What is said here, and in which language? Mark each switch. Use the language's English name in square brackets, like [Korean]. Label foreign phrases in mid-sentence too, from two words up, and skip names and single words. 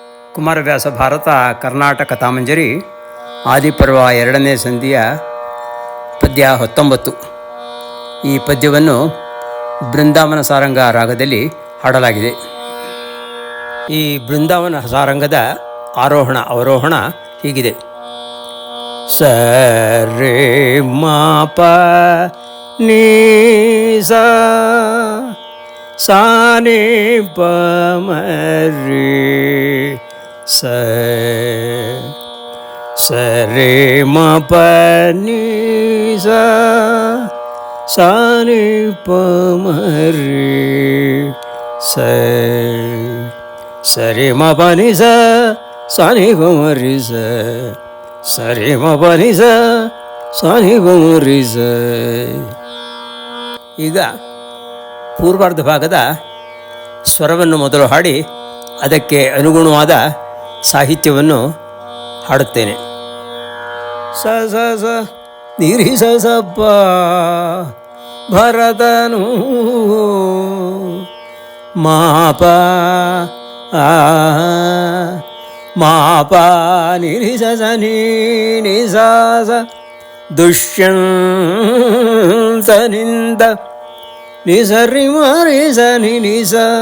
[Kannada] ಕುಮಾರವ್ಯಾಸ ಭಾರತ ಕರ್ನಾಟಕ ಕಥಾಮಂಜರಿ ಆದಿಪರ್ವ 2ನೇ ಸಂಧಿಯ ಪದ್ಯ 19. ಈ ಪದ್ಯವನ್ನು ಬೃಂದಾವನ ಸಾರಂಗ ರಾಗದಲ್ಲಿ ಹಾಡಲಾಗಿದೆ. ಈ ಬೃಂದಾವನ ಸಾರಂಗದ ಆರೋಹಣ ಅವರೋಹಣ ಹೀಗಿದೆ. ಸ ರೇ ಮ ಪ ನೀ ಸ ನಿ ಪ ಮ ರೇ ಸ ರೇ ಮ ಪ ನೀ ಸ ನಿ ಪ ಮ ರೇ ಸ ರೇ ಮ ಪ ನಿ ಸ ನಿ ಪ ಮ ರೇ ಸ ರೇ ಮ ಪ ನಿ ಸ ನಿ ಪ ಮ ರೇ ಈಗ ಪೂರ್ವಾರ್ಧ ಭಾಗದ ಸ್ವರವನ್ನು ಮೊದಲು ಹಾಡಿ ಅದಕ್ಕೆ ಅನುಗುಣವಾದ ಸಾಹಿತ್ಯವನ್ನು ಹಾಡುತ್ತೇನೆ. ಸ ಸ ಸ ನಿರಿ ಸ ಸ ಪ ಭರತನು ಮಾಪ ಮಾಪ ನಿರಿ ಸ ಸ ನೀ ಸ ದುಷ್ಯಂತನಿಂದ ನಿಸರಿ ಮರಿಸ ನಿಸ